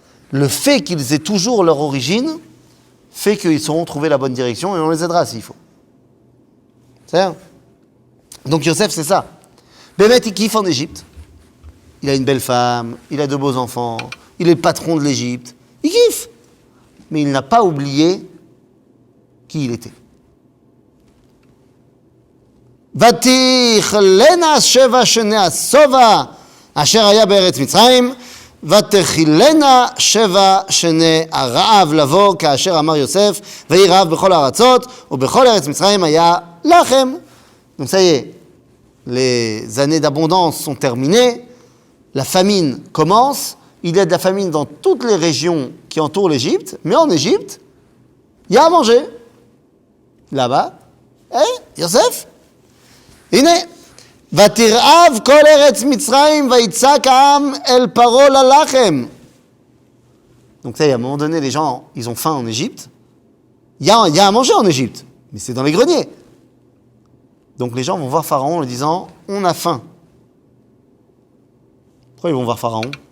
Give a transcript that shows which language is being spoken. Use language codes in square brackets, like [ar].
[fr] Le fait qu'ils aient toujours leur origine fait qu'ils sauront trouver la bonne direction et on les aidera s'il faut. C'est ça. Donc Yosef, c'est ça. Bémet, il kiffe en Égypte. Il a une belle femme, il a de beaux enfants, il est le patron de l'Égypte. Il kiffe. Mais il n'a pas oublié qui il était. [he] ותכלנה 7 שני השובע אשר היה בארץ מצרים ותכלנה 7 שני הרעב לבוא כאשר אמר יוסף ויהי רעב בכל הארצות ובכל ארץ מצרים היה לחם. [fr] Donc ça y est, les années d'abondance sont terminées, la famine commence, il y a de la famine dans toutes les régions qui entourent l'Égypte, mais en Égypte, il y a à manger. [he] Là-bas, Yosef, הנה, ותרעב כל ארץ מצרים ויצעק העם אל פרעה ללחם. [fr] Donc ça y est, à un moment donné, les gens, ils ont faim en Égypte. Il y a à manger en Égypte, mais c'est dans les greniers. Donc les gens vont voir Pharaon en lui disant, on a faim. Pourquoi ils vont voir Pharaon?